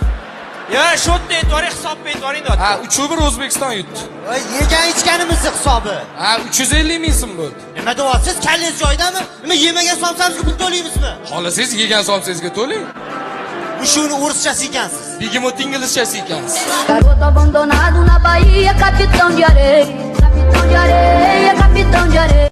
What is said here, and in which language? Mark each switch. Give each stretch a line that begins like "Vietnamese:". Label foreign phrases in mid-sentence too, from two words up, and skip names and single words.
Uzbek: Ya, shotni aytvoring, hisobni aytvoring deyapti. Ha, 3-1 O'zbekiston yutdi. Voy, yegan ichganimizni hisobi. Ha, 350 ming so'm bo'ldi. Nima deyapsiz? Kallangiz joyidami? Nima yemagan somsamizga pul to'laymizmi? Xolasangiz yegan somsangizga to'lang. Shuni o'rischasi ekansiz. Bigimot inglizchasi ekansiz.
Portuguese: Garoto abandonado na Bahia, capitão de areia, capitão de areia, capitão de areia.